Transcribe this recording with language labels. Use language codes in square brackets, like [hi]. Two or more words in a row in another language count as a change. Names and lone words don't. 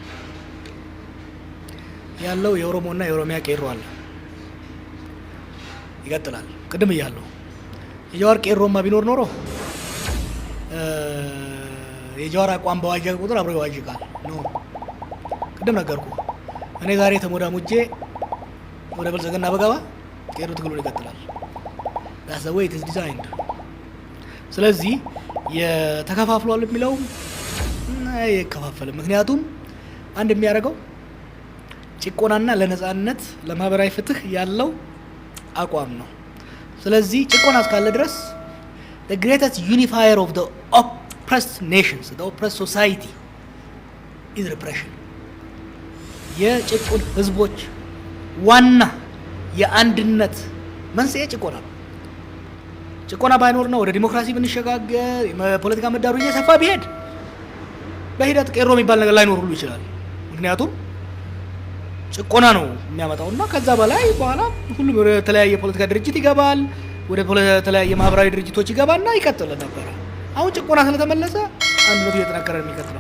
[am] ያለው የኦሮሞና የኦሮሚያ ቄሮ አለ። ይቀጥላል። ቅድም እያለሁ የጀዋር ቄሮማ ቢኖር ኖሮ የጀዋር አቋም በዋዠቀ ቁጥር አብሮ ይዋዥቃል ነው። ቅድም ነገርኩ። እኔ ዛሬ ተሞዳሙጄ ወደ ብልጽግና በገባ ቄሮ ትግሉን ይቀጥላል። [en] that's the way it is designed። [am] ስለዚህ የተከፋፍሏል የሚለው አይከፋፈልም። ምክንያቱም አንድ የሚያደርገው ጭቆናና ለነጻነት ለማህበራዊ ፍትህ ያለው አቋም ነው። ስለዚህ ጭቆና እስካለ ድረስ [en] the greatest unifier of the oppressed nations, the oppressed society is repression. [am] የጭቁን ህዝቦች ዋና የአንድነት መንስኤ ጭቆና ነው። ጭቆና ባይኖር ነው ወደ ዲሞክራሲ ብንሸጋገር የፖለቲካ ምህዳሩ እየሰፋ ቢሄድ በሂደት ቄሮ የሚባል ነገር ላይኖር ሁሉ ይችላል። ምክንያቱም ጭቆና ነው የሚያመጣውና ከዛ በላይ በኋላ ሁሉም ወደ ተለያየ ፖለቲካ ድርጅት ይገባል፣ ወደ ተለያየ ማህበራዊ ድርጅቶች ይገባና ይቀጥል ነበር። አሁን ጭቆና ስለተመለሰ አንድነቱ እየተጠናከረ ነው የሚቀጥለው።